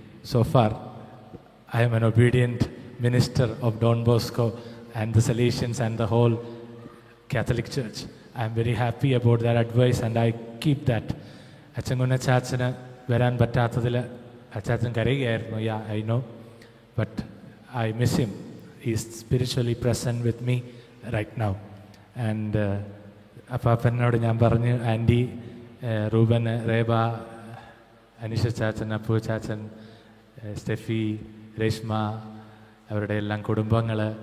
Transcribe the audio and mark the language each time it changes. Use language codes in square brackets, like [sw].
[en] So far, I am an obedient minister of Don Bosco and the Salesians and the whole Catholic Church. I am very happy about that advice and I keep that. [ml] അച്ഛൻകുഞ്ഞച്ചാച്ചന് വരാൻ പറ്റാത്തതിൽ അച്ചാച്ചൻ കരയുകയായിരുന്നു. [en] I know. But I miss him. He is spiritually present with me right now. [ml] And അപ്പാപ്പനോട് ഞാൻ പറഞ്ഞു, anti, Reuben, Reba, Aneesha ചാച്ചൻ, അപ്പു ചാച്ചൻ, Steffi, Reshma, അവരുടെ എല്ലാം കുടുംബങ്ങൾ.